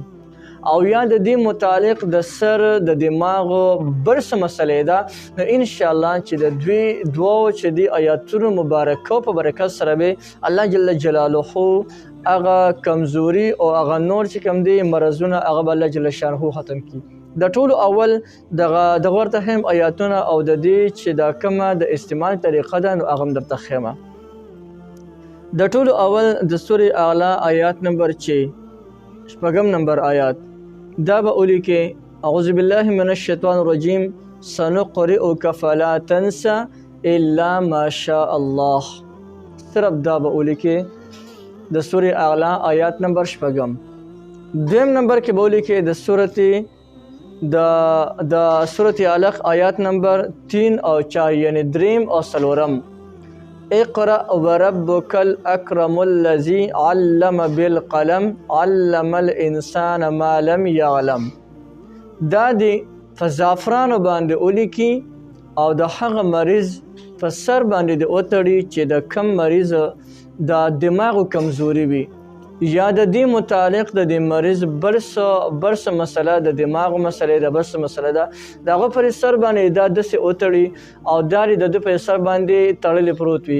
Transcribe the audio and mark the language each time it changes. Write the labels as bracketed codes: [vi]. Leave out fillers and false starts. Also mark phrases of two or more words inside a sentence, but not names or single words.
[ps] او یا د دې متعلق د سر د دماغو بل څه مسلې ده نو انشاءالله چې د دوو چې د آیاتونو مبارکه په برکت سره به الله [ar] جل جلاله [ps] هغه کمزوري او هغه نور چې کوم دي مرضونه هغه به الله [ar] جل شانه [ps] ختم کړي. د ټولو اول دغه ورته هم آیاتونه او د دې چې دا کومه د استعمال طریقه ده نو هغه هم درته ښیمه. د ټولو اول د سورې اعلی آیات نمبر چې شپږم نمبر آیات دا به ولیکې [ar] اعوذ بالله من الشیطان الرجیم سنقرئک فلا تنسى الا ما شاء الله. [ps] صرف دا به ولیکې د سورې اعلی آیات نمبر شپږم. دویم نمبر کې به ولیکې د سورة علق آیات نمبر 3 او 4 یعنی دریم او څلورم. [ar] اقرأ وربك الأكرم الذي علم بالقلم علم الإنسان ما لم يعلم. [ps] دا دی په زعفرانو باندې ولیکي او د هغه مریض په سر باندې د وتړي چې د کم مریض د دماغو کمزوري وي یا د دې متعلق د دې مریض بل څه مسله د دماغ مسله ده بل څه مسله ده د هغه پر سر باندې دا داسې وتړي او دا د ده پر سر باندې تړلی پروت وي.